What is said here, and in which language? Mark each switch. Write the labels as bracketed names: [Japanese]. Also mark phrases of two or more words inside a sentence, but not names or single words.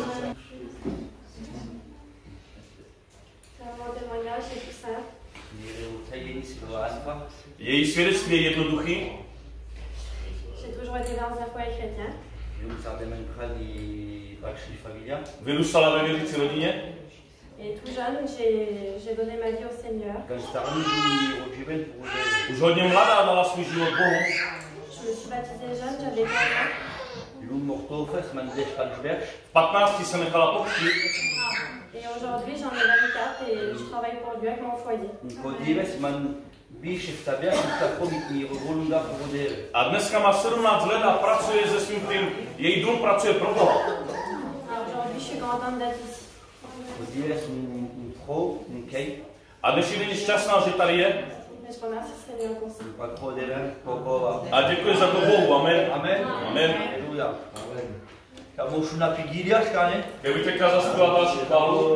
[Czech] Její svědectví je jednoduchý. Vyrůstala ve věřící rodině. [French] Et tout jeune, j'ai donné ma vie au Seigneur. [Czech] Už hodně mladá dala svůj život Bohu. [French] Je me suis baptisée jeune, j'avais 15 ans. [Czech] V 15 se nechala pokřtít. [French] Et aujourd'hui, j'en ai 24 et je travaille pour Dieu avec mon foyer. [Czech] A dneska má 17 let a pracuje se svým tím, její dům pracuje pro Boha. [French] Aujourd'hui, je suis contente d'être ici. [Czech] A dnešní den je šťastná, že tady je. A děkuji za to Bohu. Amen. Amen. Amen. Já bych teďka zaspěval další chválu.